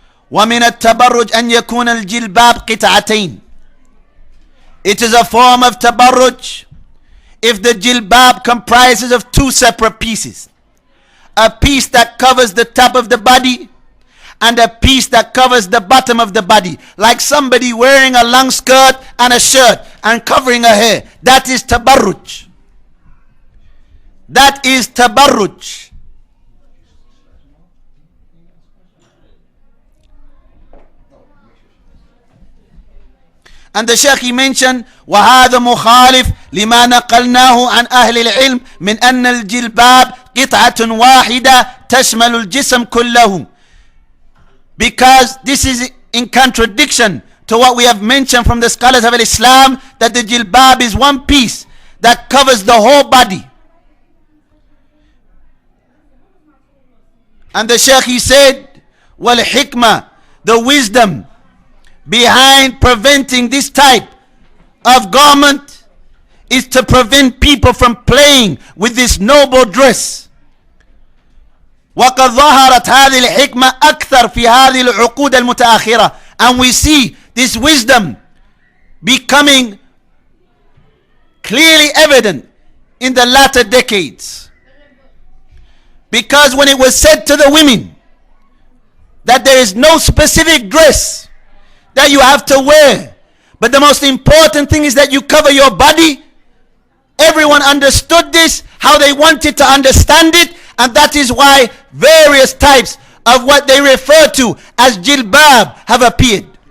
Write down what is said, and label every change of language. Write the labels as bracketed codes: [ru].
[ar] ومن التبرج أن يكون الجلباب قطعتين. [en] It is a form of tabarruj if the jilbab comprises of two separate pieces. A piece that covers the top of the body and a piece that covers the bottom of the body. Like somebody wearing a long skirt and a shirt and covering her hair. That is tabarruj. That is tabarruj. And the Shaykh he mentioned [ar] وهذا مخالف لما نقلناه عن أهل العلم من أن الجلباب قطعة واحدة تشمل الجسم كله. [en] Because this is in contradiction to what we have mentioned from the scholars of Islam, that the jilbab is one piece that covers the whole body. And the Shaykh he said والحكمة, the wisdom behind preventing this type of garment is to prevent people from playing with this noble dress. [ar] وقد ظهرت هذه الحكمة أكثر في هذه العقود المتأخرة. [en] And we see this wisdom becoming clearly evident in the latter decades. Because when it was said to the women that there is no specific dress that you have to wear, but the most important thing is that you cover your body, everyone understood this, how they wanted to understand it, and that is why various types of what they refer to as jilbab have appeared.